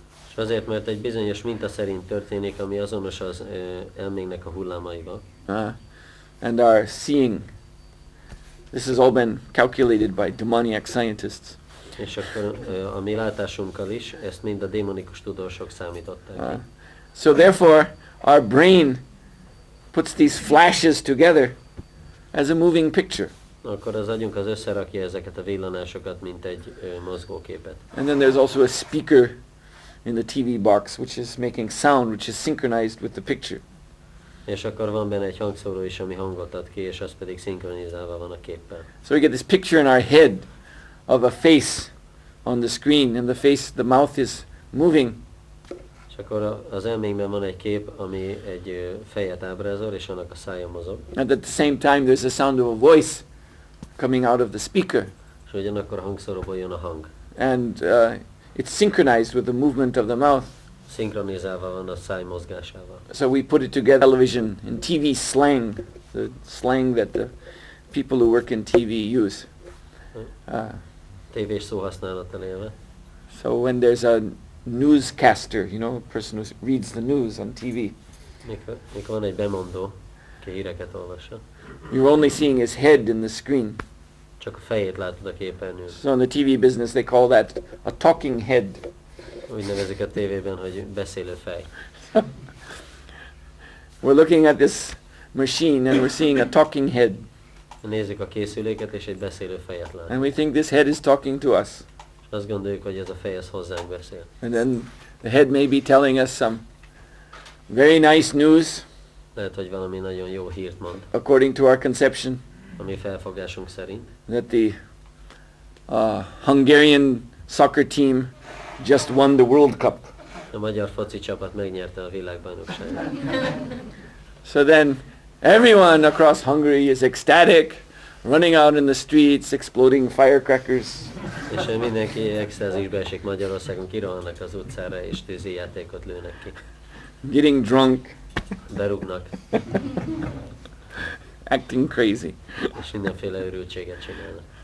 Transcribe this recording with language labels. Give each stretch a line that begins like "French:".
Hungarian: És azért, mert egy bizonyos minta szerint történik, ami azonos az elménknek a hullámaival.
English: And our seeing. This has all been calculated by demoniac scientists.
Hungarian: És akkor a mi látásunkkal is, ezt mind a démonikus tudósok számították ki.
English: So therefore, our brain puts these flashes together as a moving picture.
Hungarian: Akkor az agyunk az összerakja ezeket a villanásokat, mint egy mozgóképet.
English: And then there's also a speaker in the TV box which is making sound, which is synchronized with the picture.
Hungarian: És akkor van benne egy hangszóró is, ami hangot ad ki, és az pedig szinkronizálva van a képpel.
English: So we get this picture in our head of a face on the screen, and the mouth is moving.
Hungarian: És akkor az elménkben van egy kép, ami egy fejet ábrázol, és annak a szája mozog.
English: And at the same time there's a sound of a voice coming out of the speaker.
Hungarian: És ugyanakkor a hangszóróból jön a hang.
English: And it's synchronized with the movement of the mouth.
Hungarian: Szinkronizálva van a száj mozgásával.
English: So we put it together, television, in TV slang, the slang that the people who work in TV use.
Hungarian: Tévés szóhasználattal élve.
English: So when there's a newscaster, a person who reads the news on TV,
Hungarian: mikor van egy bemondó, aki híreket olvassa,
English: you're only seeing his head in the screen.
Hungarian: Csak a fejét látod a képernyőn.
English: So in the TV business they call that a talking head.
Hungarian: Úgy nevezik a tévében, hogy beszélő fej.
English: We're looking at this machine and we're seeing a talking head.
Hungarian: Nézzük a készüléket, és egy beszélő fejet látunk.
English: And we think this head is talking to us.
Hungarian: És azt gondoljuk, hogy ez a fej hozzánk beszél.
English: And then the head may be telling us some very nice news.
Hungarian: Lehet, hogy valami nagyon jó hírt mond.
English: According to our conception.
Hungarian: A mi felfogásunk szerint.
English: That the Hungarian soccer team just won the World Cup.
Hungarian: A magyar foci csapat megnyerte a világbajnokságot.
English: So then everyone across Hungary is ecstatic, running out in the streets, exploding firecrackers.
Hungarian: És mindenki extázisbe esik Magyarországon, kirohannak az utcára és tűzijátékot lőnek ki.
English: Getting drunk.
Hungarian: Berúgnak.
English: Acting crazy.
Hungarian: És mindenféle őrültséget csinálnak.